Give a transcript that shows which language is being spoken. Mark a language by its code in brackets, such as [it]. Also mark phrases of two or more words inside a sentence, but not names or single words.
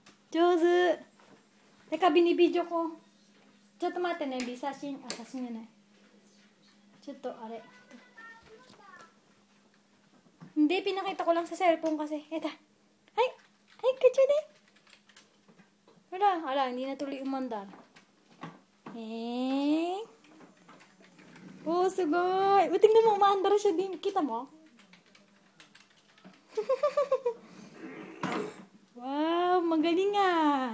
[tl] 上手。Teka, binibidyo ko. [ja] ちょっと待ってね、写真じゃない。ちょっと、あれ。 [tl] Hindi, pinakita ko lang sa cellphone kasi. Eto. Ay! Ay, kacyo din. Wala, hindi na tuloy umandar. Oh, sugoi. Tingnan mo, umaandar siya din. Kita mo? Wow, magaling ah.